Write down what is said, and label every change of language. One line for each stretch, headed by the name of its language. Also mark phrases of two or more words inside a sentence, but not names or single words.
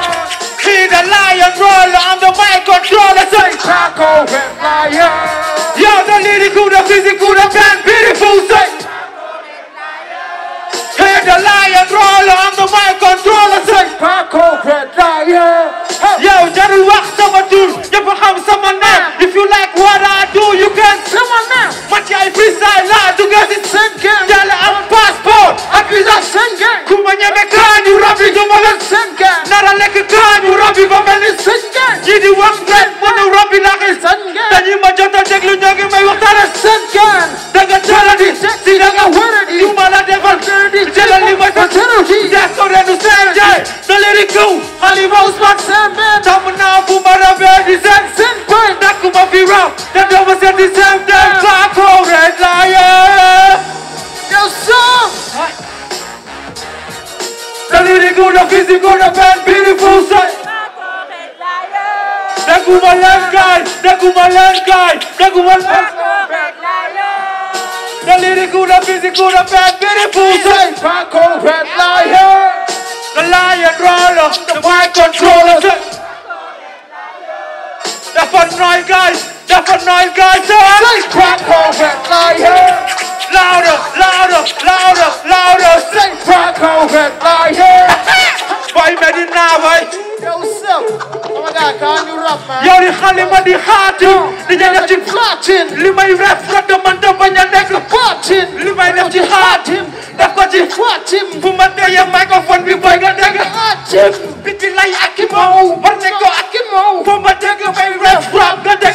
English: He the lion roller, I'm the mic controller. Say Paco Red Lion. Yo, the lyrical, the physical, the band, beautiful. Say Hey, the lion roller, I'm the mic controller. Say Paco Red Lion.
Wolof: Yo, jarul wax sama tur, ñëpp xam sama name.
English: If you like what I do, you can say my name.
Wolof: Man yaay freestyle la dugal ci Sengen. Yàlla am passport ak visa Sengen. ku ma ñeme kaañu rabi du ma leen Sengen. nara lekk kaañu rabi ba mel ni Sengen. ñi di wax rek mënu rabi la xis Sengen. dañuy ma jot a déglu ñoo ngi may waxtaane Sengen. da nga teel a di si da nga wéradi. du ma la defal jëlal li ma sa yaa ko reenu seen jaay da leen di kaw Xalifa Ousmane Sembe. tam naa bu ma rabee di seen Senbe. nak ma fi raw te doo ma seet di seen dem Paco Red Lion
English: Yo, Sip. the lyrical, the physical, the band, beautiful sight.
Wolof: Daguma leen gaay, daguma leen gaay, daguma leen
English: the lyrical, the physical, the band, beautiful Say sight. Paco Red Lion. The lion roller, the mic controller. The fun noise guys, the fun noise guys. Say Paco Red Lion. Louder, louder, louder, louder. Say Paco Red Lion. Boy, Medina, boy. Yo, Sip. Oh my God, can you rap, man?
Wolof: Yow di xale ma di xaatim di def ci Platin. li may ref nga demande bañ a nekk Platin. li may def ci xaatim def ko ci Platin. fu ma dee microphone bi boy nga dégg Platin. bi di lay ak moo war ne ko ak moo fu ma dégg may ref rap nga dégg